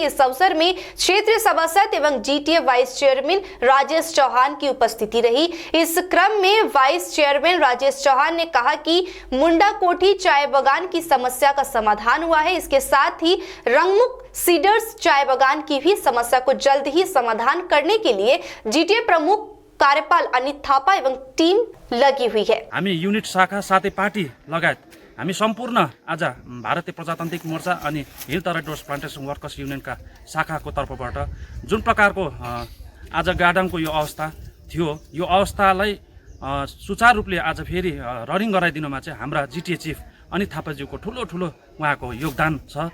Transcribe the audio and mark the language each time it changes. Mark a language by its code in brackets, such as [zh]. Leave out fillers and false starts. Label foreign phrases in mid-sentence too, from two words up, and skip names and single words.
[hi] इस अवसर में क्षेत्रीय सभासद एवं GTA [en] vice chairman [hi] राजेश चौहान की उपस्थिति रही। इस क्रम में [en] vice chairman [hi] राजेश चौहान ने कहा कि मुंडाकोटी चाय बागान की समस्या का समाधान हुआ है। इसके साथ ही रंगमुख सीडर्स चाय बागान की भी समस्या को जल्द ही समाधान करने के लिए GTA प्रमुख कार्यपाल अनित थापा एवं टीम लगी हुई है। [ne] हामी युनिट शाखा साथै पार्टी लगायत हामी सम्पूर्ण आज भारतीय प्रजातान्त्रिक मोर्चा अनि हिल तराई डोर्स प्लान्टेसन वर्कर्स युनियनका शाखाको तर्फबाट जुन प्रकारको आज गार्डनको यो अवस्था थियो, यो अवस्थालाई सुचारू रूपले आज फेरि रनिङ गराइदिनुमा चाहिँ हाम्रा GTA चिफ अनित थापाज्यूको ठुलो उहाँको योगदान छ।